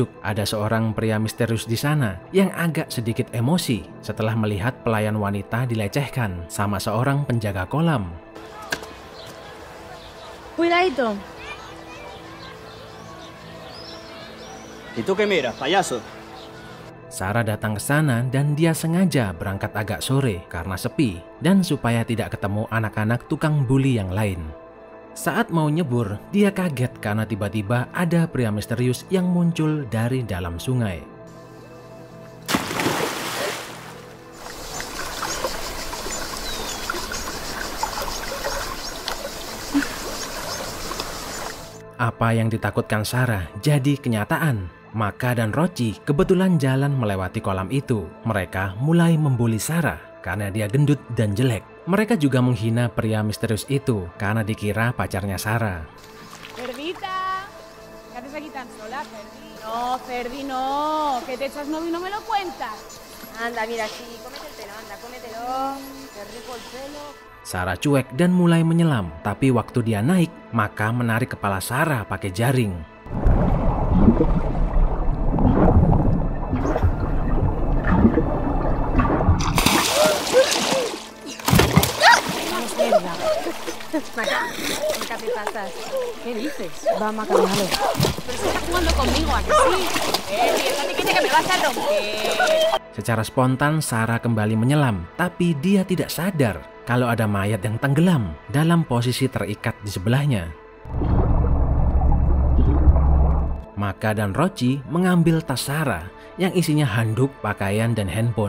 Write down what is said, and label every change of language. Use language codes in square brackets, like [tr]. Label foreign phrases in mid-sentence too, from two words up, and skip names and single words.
[id] Ada seorang pria misterius di sana yang agak sedikit emosi setelah melihat pelayan wanita dilecehkan sama seorang penjaga kolam. [es] Cuidadito. ¿Y tú qué miras, payaso? [id] Sarah datang ke sana dan dia sengaja berangkat agak sore karena sepi dan supaya tidak ketemu anak-anak tukang bully yang lain. Saat mau nyebur, dia kaget karena tiba-tiba ada pria misterius yang muncul dari dalam sungai. Apa yang ditakutkan Sarah jadi kenyataan. Maka dan Rochi kebetulan jalan melewati kolam itu. Mereka mulai membuli Sarah karena dia gendut dan jelek. Mereka juga menghina pria misterius itu karena dikira pacarnya Sarah. [es] Cerdita, ¿qué haces aquí tan sola, Ferdi? No, Ferdi, no. Que te echas novio y no me lo cuentas. Anda, mira aquí, cómete el pelo, anda, cómetelo. Qué rico el pelo. [id] Sarah cuek dan mulai menyelam, tapi waktu dia naik, Maka menarik kepala Sarah pakai jaring. [es] Maca, te pasas. ¿Qué dices? Va, Maca, déjalo. Pero se está jugando conmigo, ¿a que sí? Piénsate que me vas a romper. [id] Secara spontan Sarah kembali menyelam, tapi dia tidak sadar kalau ada mayat yang tenggelam dalam posisi terikat di sebelahnya. Maka dan Rochi mengambil tas Sarah yang isinya handuk, pakaian, dan handphone.